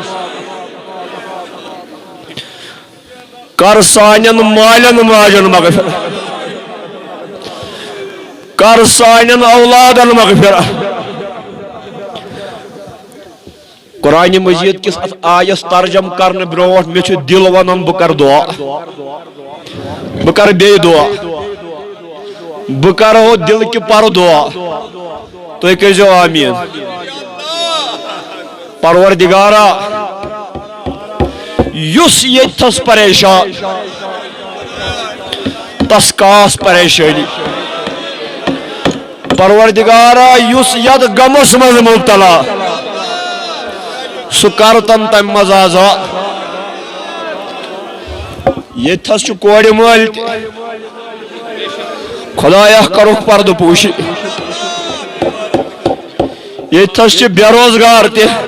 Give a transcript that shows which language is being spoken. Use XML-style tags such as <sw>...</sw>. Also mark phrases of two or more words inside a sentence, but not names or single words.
<ks>کر سانٮ۪ن مالٮ۪ن ماجن مغفرت کر سانٮ۪ن اولادن مغفرت قرآن مجید کس آیس ترجم کرنے برونٹھ مے چھ دل ونان بہ کر دعا بہ کر بے دعا بہ کرو دل کی پر دعا تُہۍ کٔرۍزیو آمیٖن پروردگارا یُس ییٚتھس پریشان تس کاس پریشٲنی پروردگارا یس ید غمس مز مبتلا سہ کر تم تم مز آزاد یتھس کور مل خدایا کرک پرد پوشی یتھس بے روزگار تہ</ks>